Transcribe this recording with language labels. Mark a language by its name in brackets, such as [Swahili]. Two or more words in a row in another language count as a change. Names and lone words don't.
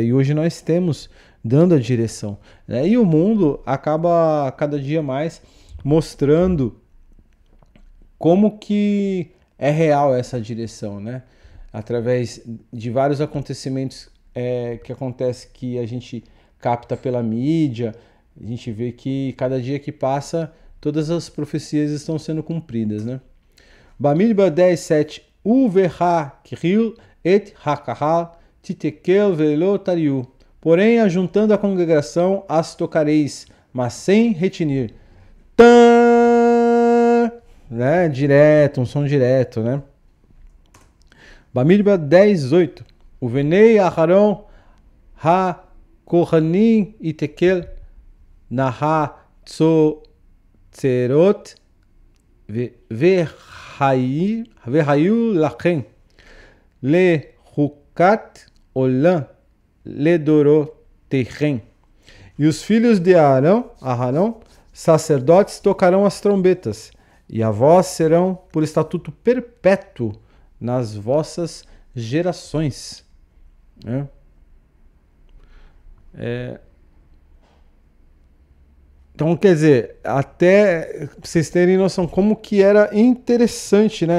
[Portuguese] E hoje nós temos dando a direção, né? E o mundo acaba cada dia mais mostrando como que é real essa direção, né? Através de vários acontecimentos que acontece, que a gente capta pela mídia, a gente vê que cada dia que passa todas as profecias estão sendo cumpridas, né? [Hebrew] במדבר 10:7 ובהקהיל את הקהל תתקעו ולא תריעו. [Portuguese] Porém, ajuntando a congregação, as tocareis, mas sem retinir. Tã! Né? Direto, um som direto, né? [Hebrew] במדבר 10:8 ובני אהרן הכהנים יתקעו בחצצרות והיה לכם לחקת עולם לדרתיכם. [Portuguese] E os filhos de Aharon, sacerdotes, tocarão as trombetas, e a vós serão por estatuto perpétuo nas vossas gerações. Então, quer dizer, até pra vocês terem noção como que era interessante, né?